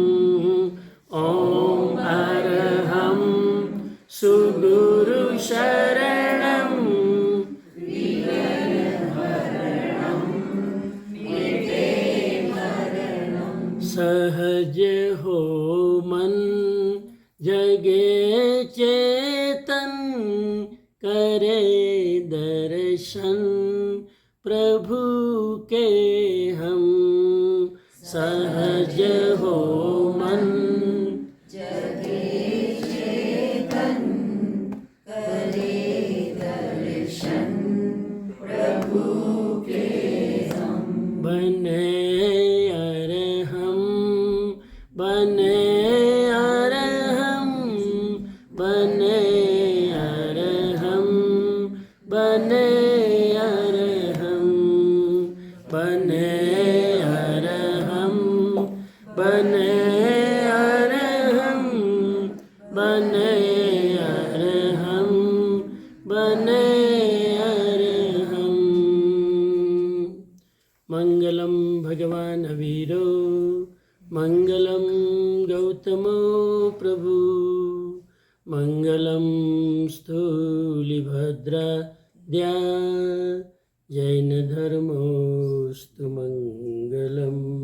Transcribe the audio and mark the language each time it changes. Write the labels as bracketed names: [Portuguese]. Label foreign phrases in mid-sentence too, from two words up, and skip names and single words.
[Hindi] ओम अरहं सुगुरु शरणं सहज हो मन जगे चेतन करे दर्शन प्रभु के हम। सहज हो मन जगे चेतन करे दर्शन प्रभु के हम। बने अरहं बने अरहं बने अरहं बने अरहं बने अरहं बने अरहं बने अरहं बने अरहं। [Sanskrit] मंगलम भगवान वीरो मंगलम गौतमो प्रभु मंगलम स्थूलिभद्राद्या जैन धर्मोस्तु मंगलम।